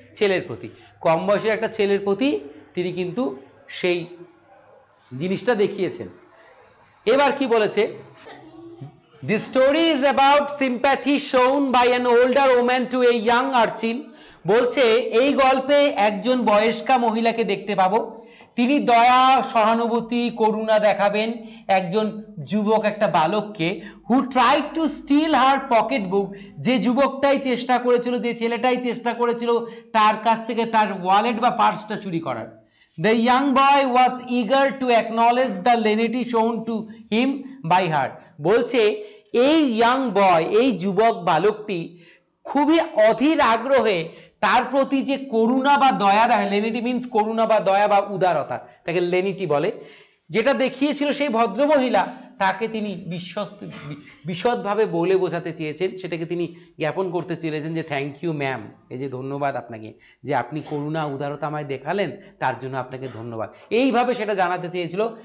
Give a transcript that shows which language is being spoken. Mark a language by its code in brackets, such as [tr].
[bn] ছেলের প্রতি, কম বয়সের একটা ছেলের প্রতি তিনি কিন্তু সেই জিনিসটা দেখিয়েছেন। এবার কি বলেছে, [en] This story is about sympathy shown by an older woman to a young urchin. [bn] বলছে এই গল্পে একজন বয়স্কা মহিলাকে দেখতে পাবো, তিনি দয়া, সহানুভূতি, করুণা দেখাবেন একজন যুবক, একটা বালককে, [en] who tried to steal her pocket book, [bn] যে যুবকটাই চেষ্টা করেছিল, যে ছেলেটাই চেষ্টা করেছিল তার কাছ থেকে তার ওয়ালেট বা পার্সটা চুরি করার। [en] The young boy was eager to acknowledge the lenity shown to him by her. [bn] বলছে এই ইয়াং বয়, এই যুবক বালকটি খুবই অধীর আগ্রহে তার প্রতি যে করুণা বা দয়া দেখায়, লেনিটি মিন্স করুণা বা দয়া বা উদারতা, তাকে লেনিটি বলে, যেটা দেখিয়েছিল সেই ভদ্রমহিলা, তাকে তিনি বিশদভাবে বলে বোঝাতে চেয়েছেন, সেটাকে তিনি জ্ঞাপন করতে চেয়েছেন যে [en] thank you ma'am, [bn] এই যে ধন্যবাদ আপনাকে, যে আপনি করুণা উদারতা আমায় দেখালেন, তার জন্য আপনাকে ধন্যবাদ, এইভাবে সেটা জানাতে চেয়েছিল।